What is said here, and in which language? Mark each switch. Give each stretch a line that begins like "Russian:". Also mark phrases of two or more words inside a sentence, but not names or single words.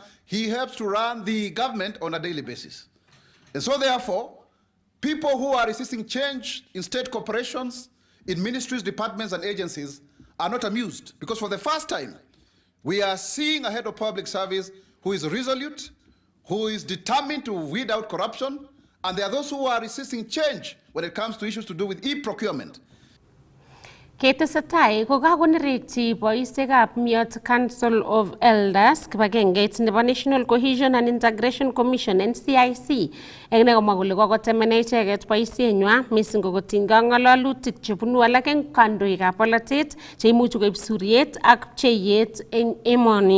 English: He helps to run the government on a daily basis. And so therefore, people who are resisting change in state corporations, in ministries, departments, and agencies are not amused, because for the first time, we are seeing a head of public service who is resolute, who is determined to weed out corruption, and there are those who are resisting change when it comes to issues to do with e-procurement.
Kalenjin: Ketesetai ko kakonerekyi boisiekab Miot Council of Elders kibagengeit nebo National Cohesion and Integration Commission NCIC eng nekomwa kole kokotemene icheket boisienywa missing ko kotinygei ak ng'alalutik chebunu alak eng kandoikab polatet cheimuchi koib suriet ak pcheiyet eng emoni.